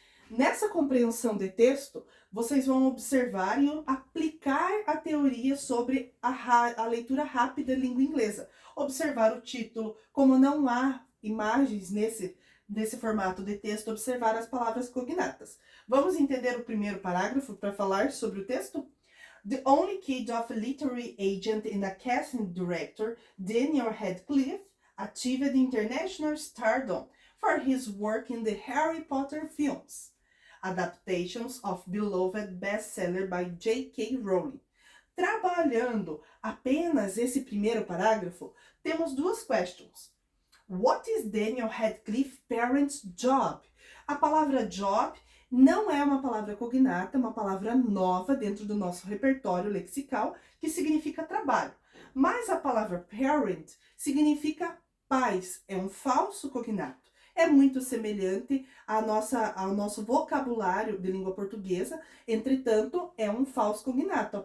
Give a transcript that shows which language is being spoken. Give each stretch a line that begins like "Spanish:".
Portuguese: Nessa compreensão de texto, vocês vão observar e aplicar a teoria sobre a leitura rápida da língua inglesa. Observar o título, como não há imagens nesse formato de texto, observar as palavras cognatas. Vamos entender o primeiro parágrafo para falar sobre o texto?
English: The only kid of a literary agent and a casting director, Daniel Radcliffe achieved international stardom for his work in the Harry Potter films, adaptations of beloved bestseller by J.K. Rowling.
Portuguese: Trabalhando apenas esse primeiro parágrafo, temos 2 questions.
English: What is Daniel Radcliffe's parents' job?
Portuguese: A palavra job não é uma palavra cognata, é uma palavra nova dentro do nosso repertório lexical, que significa trabalho. Mas a palavra parent significa pais, é um falso cognato. É muito semelhante ao nosso vocabulário de língua portuguesa, entretanto, é um falso cognato.